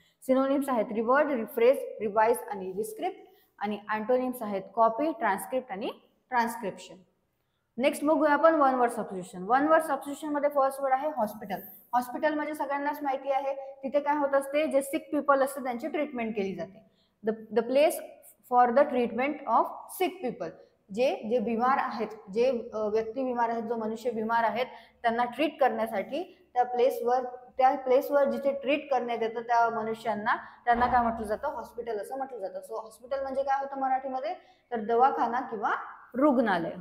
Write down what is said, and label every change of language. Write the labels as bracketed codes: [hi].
[mr] Synonyms आहेत revered, rephrase, revise आणि रिस्क्रिप्ट. आणि अँटोनिम्स आहेत कॉपी, ट्रान्सक्रिप्ट आणि ट्रान्सक्रिप्शन. नेक्स्ट बघूया आपण one word substitution. One word substitution मध्ये फर्स्ट वर्ड आहे हॉस्पिटल. हॉस्पिटल म्हणजे सगळ्यांनाच माहिती आहे तिथे काय होत असते, जे सिक पीपल असते त्यांची ट्रीटमेंट केली जाते. [en] The place for the treatment of sick people. [mr] जे बिमार आहेत, जे व्यक्ती बिमार आहेत, जो मनुष्य बिमार आहेत त्यांना ट्रीट करण्यासाठी त्या प्लेसवर जिथे ट्रीट करण्यात येतं त्या मनुष्यांना त्यांना काय म्हटलं जातं, हॉस्पिटल असं म्हटलं जातं. सो हॉस्पिटल म्हणजे काय होतं मराठीमध्ये, तर दवाखाना किंवा रुग्णालय.